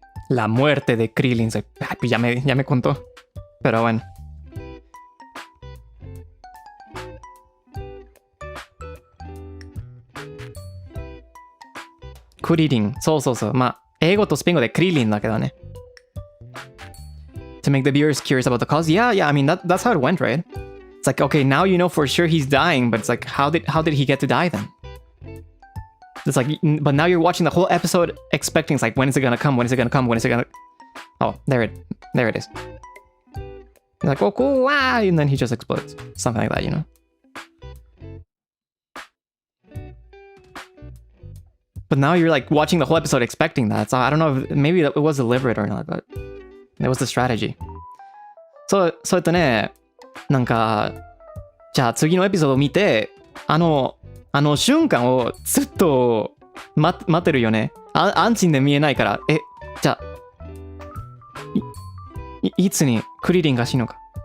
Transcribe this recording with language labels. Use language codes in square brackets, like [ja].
[es] La muerte de Krillin. Ya me contó. Pero bueno. [ja] Krillin. そう。まあ、英語とスペイン語でクリリンだけどね。 [en] To make the viewers curious about the cause. Yeah. I mean, that's how it went, right? It's like, okay, now you know for sure he's dying, but it's like, how did he get to die then? It's like, but now you're watching the whole episode expecting, it's like, when is it gonna come? Oh, there it is. You're like, oh, cool, wow, and then he just explodes. Something like that, you know? But now you're like watching the whole episode expecting that. So I don't know if maybe it was deliberate or not, but it was the strategy. [ja] そうね、なんか、じゃあ次のエピソードを見て、あの瞬間をずっと待ってるよね。安心で見えないから。じゃあ、いつにクリリンが死ぬのか。